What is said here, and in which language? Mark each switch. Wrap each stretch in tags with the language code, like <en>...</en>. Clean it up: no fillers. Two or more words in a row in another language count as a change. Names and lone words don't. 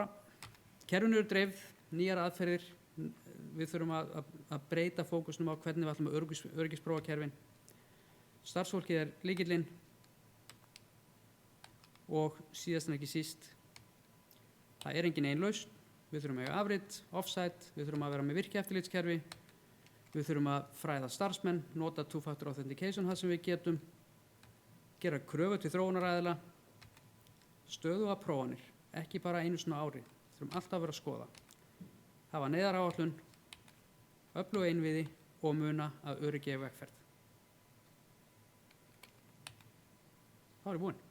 <is>Kerfin eru dreifð, nýjar aðferðir, við þurfum að breyta fókusnum á hvernig við ætlum að öryggisprófa kerfin. Starfsfólkið er lykillinn og síðast en ekki síst, það er engin ein lausn. Við þurfum að eiga afrit, offsite, við þurfum að vera með virkieftirlitskerfi, við þurfum að fræða starfsmenn, nota</is> <en>two-factor authentication</en> <is>það sem við getum, gera kröfu til þróunaraðila, stöðuga prófanir, ekki bara einu sinni á ári, þurfum alltaf að vera að skoða. Hafa neyðaráætlun, öfluga innviði og muna að öryggi er vegferð. Það var búinn.</is>